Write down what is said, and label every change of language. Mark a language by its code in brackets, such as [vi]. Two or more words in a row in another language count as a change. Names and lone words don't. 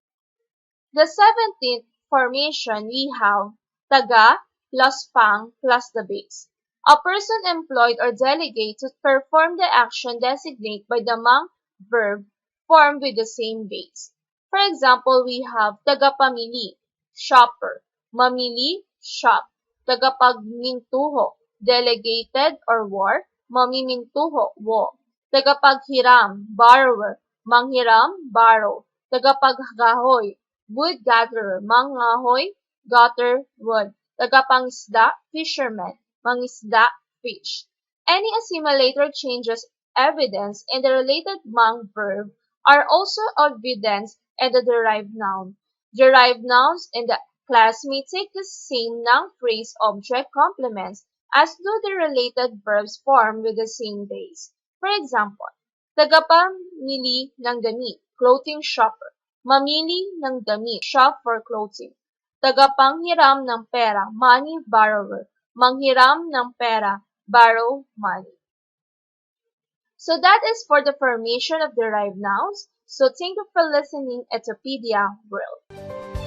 [en] The 17th formation, we have taga plus pang plus the base. A person employed or delegated to perform the action designated by the mang verb formed with the same base. For example, we have tagapamili, shopper. Mamili, shop. Tagapagmintuho, delegated or war. Mamimintuho, wo. Tagapaghiram, borrower. Manghiram, borrow. Tagapaggahoy, wood gatherer. Mangahoy, gather wood. Tagapangisda, fisherman. Mangisda, fish. Any assimilator changes evidence in the related mang verb are also evidenced in the derived noun. Derived nouns in the class may take the same noun phrase object complements as do the related verbs formed with the same base. For example, [tl] tagapamili ng damit, [en] clothing shopper. [tl] Mamili ng damit, [en] shop for clothing. [tl] Tagapanghiram ng pera, [en] money borrower. [tl] Manghiram ng pera, [en] borrow money. So that is for the formation of derived nouns. So thank you for listening, Edupedia World.